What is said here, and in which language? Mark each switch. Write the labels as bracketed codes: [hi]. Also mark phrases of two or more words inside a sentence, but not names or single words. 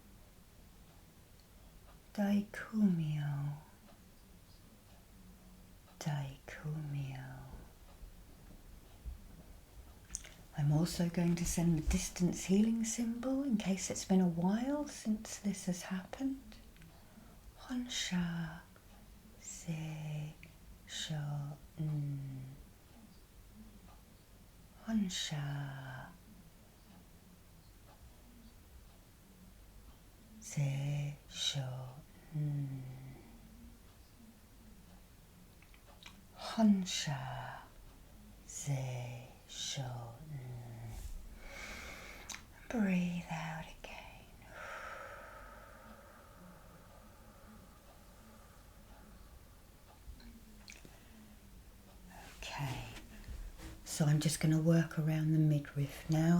[ja] Daikumio. Daikumio. [en] I'm also going to send the distance healing symbol in case it's been a while since this has happened. [ja] Honsha se sho n. Honsha se sho n. Honsha se sho n. [en] Breathe out again. Okay, so I'm just going to work around the midriff now.